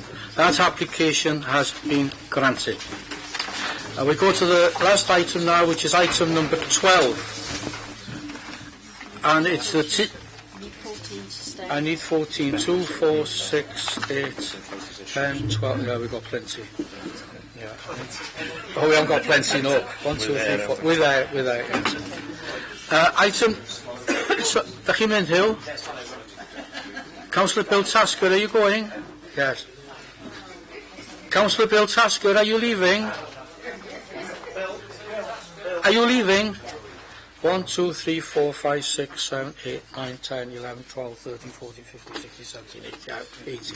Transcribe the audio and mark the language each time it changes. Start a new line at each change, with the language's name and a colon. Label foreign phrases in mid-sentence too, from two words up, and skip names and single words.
English: That application has been granted. We go to the last item now, which is item number 12. And it's the... I need 14. 2, 4, 6, 8, 10, 12. Yeah, we've got plenty. Yeah. Oh, we haven't got plenty, no. 1, 2, 3, 4. We're there, yes. Item...
Welsh: Dach chi'n mynd, Hugh?
English: Councillor Bill Tasker, are you going? Yes. Councillor Bill Tasker, are you leaving? Are you leaving? 1, 2, 3, 4, 5, 6, 7, 8, 9, 10, 11, 12, 13, 14, 15, 16, 17, 18.